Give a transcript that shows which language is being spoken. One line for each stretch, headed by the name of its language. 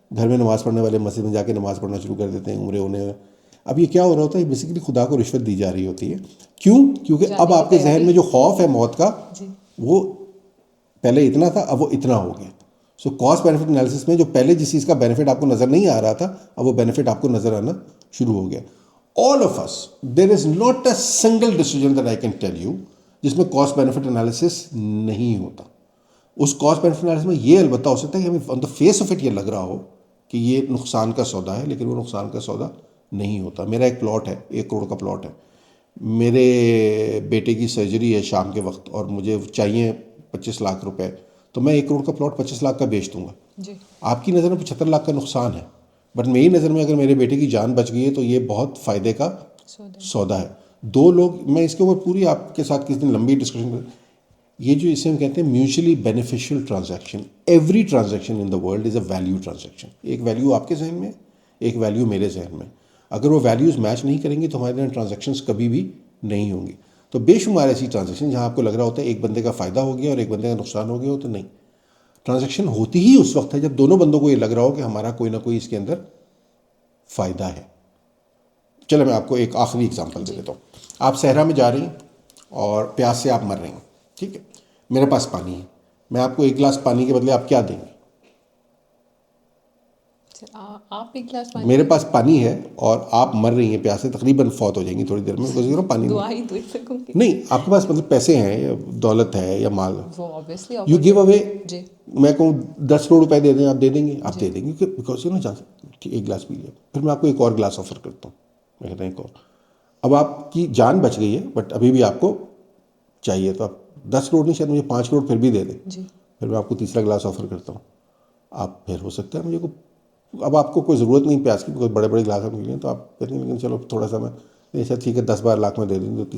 Urdu: گھر میں نماز پڑھنے والے مسجد میں جا کے نماز پڑھنا شروع کر دیتے ہیں عمریں ہونے. اب یہ کیا ہو رہا ہوتا ہے؟ بیسیکلی خدا کو رشوت دی جا رہی ہوتی ہے. کیوں؟ کیونکہ اب آپ کے ذہن میں جو خوف ہے موت کا, وہ پہلے اتنا تھا, اب وہ اتنا ہو گیا. سو کاسٹ بینیفٹ انالیسس میں جو پہلے جس چیز کا بینیفٹ آپ کو نظر نہیں آ رہا تھا, اب وہ بینیفٹ آپ کو نظر آنا شروع ہو گیا.
English: All of us, there is not a single decision that I can tell you
Urdu: جس میں کاسٹ بینیفٹ انالیسس نہیں ہوتا. اس کاسٹ بینیفٹ انالیسس میں یہ البتہ ہو سکتا ہے کہ ہمیں
English: on the face of it
Urdu: یہ لگ رہا ہو کہ یہ نقصان کا سودا ہے, لیکن وہ نقصان کا سودا نہیں ہوتا. میرا ایک پلاٹ ہے, 1 کروڑ کا پلاٹ ہے, میرے بیٹے کی سرجری ہے شام کے وقت اور مجھے چاہیے 25 لاکھ روپے, تو میں 1 کروڑ کا پلاٹ 25 لاکھ کا بیچ دوں گا. آپ کی نظر میں 75 لاکھ کا نقصان ہے, بٹ میری نظر میں اگر میرے بیٹے کی جان بچ گئی ہے تو یہ بہت فائدے کا سودا ہے. 2 لوگ, میں اس کے اوپر پوری آپ کے ساتھ کس دن لمبی ڈسکشن, یہ جو اسے ہم کہتے ہیں mutually beneficial transaction.
English: Every transaction in the world is a value transaction.
Urdu: ایک ویلیو آپ کے ذہن میں, ایک ویلیو میرے ذہن میں. اگر وہ ویلیوز میچ نہیں کریں گی تو ہمارے یہاں ٹرانزیکشنز کبھی بھی نہیں ہوں گی. تو بے شمار ایسی ٹرانزیکشن جہاں آپ کو لگ رہا ہوتا ہے ایک بندے کا فائدہ ہو گیا اور ایک بندے کا نقصان ہو گیا ہو, تو نہیں. ٹرانزیکشن ہوتی ہی اس وقت ہے جب دونوں بندوں کو یہ لگ رہا ہو کہ ہمارا کوئی نہ کوئی اس کے اندر فائدہ ہے. چلو میں آپ کو ایک آخری اگزامپل دے دیتا ہوں. آپ صحرا میں جا رہی ہیں اور پیاس سے آپ مر رہی ہیں, ٹھیک ہے. میرے پاس پانی ہے, میں آپ کو ایک گلاس پانی کے بدلے آپ کیا دیں گے؟ آپ ایک گلاس پانی. میرے پاس پانی ہے اور آپ مر رہی ہیں پیاس سے, تقریباً فوت ہو جائیں گی تھوڑی دیر میں, بس پانی دعا ہی دے سکوں گی. نہیں. آپ کے پاس مطلب پیسے ہیں یا دولت ہے یا مال, وہ obviously
English: You offer give away.
Urdu: جی میں کہوں 10 کروڑ روپے دے دیں, آپ دے دیں گے؟ آپ دے دیں گے,
English: because you
Urdu: نا چانس ایک گلاس پی لیا. پھر میں آپ کو ایک اور گلاس آفر کرتا ہوں, میں کہتا ہوں ایک اور. اب آپ کی جان بچ گئی ہے بٹ ابھی بھی آپ کو چاہیے, تو آپ 10 کروڑ نہیں, شاید مجھے 5 کروڑ پھر بھی دے دیں. جی پھر میں آپ کو تیسرا گلاس آفر کرتا ہوں. آپ پھر ہو سکتا ہے مجھے کو اب آپ کو کوئی ضرورت نہیں پیاس کی, بڑے بڑے گلاس آپ لیے, تو آپ کہتے ہیں لیکن چلو تھوڑا سا میں ایسا ٹھیک ہے 10-12 لاکھ میں دے دیں گے.